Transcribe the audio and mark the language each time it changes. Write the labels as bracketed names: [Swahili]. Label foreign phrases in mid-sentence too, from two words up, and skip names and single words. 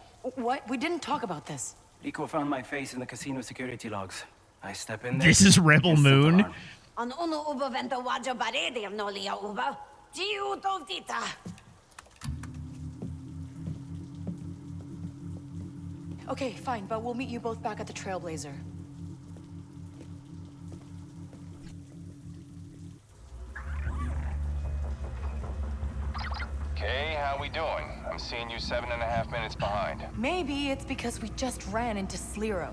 [English] What? We didn't talk about this. Rico found my face in the casino security logs. I step in there. This is Rebel instant Moon. alarm. On uno ubo vento wadjo baredi am nolia ubo. Giu dovdita. Okay, fine, but we'll meet you both back at the Trailblazer. Okay, how we doing? I'm seeing you 7.5 minutes behind. Maybe it's because we just ran into Slero.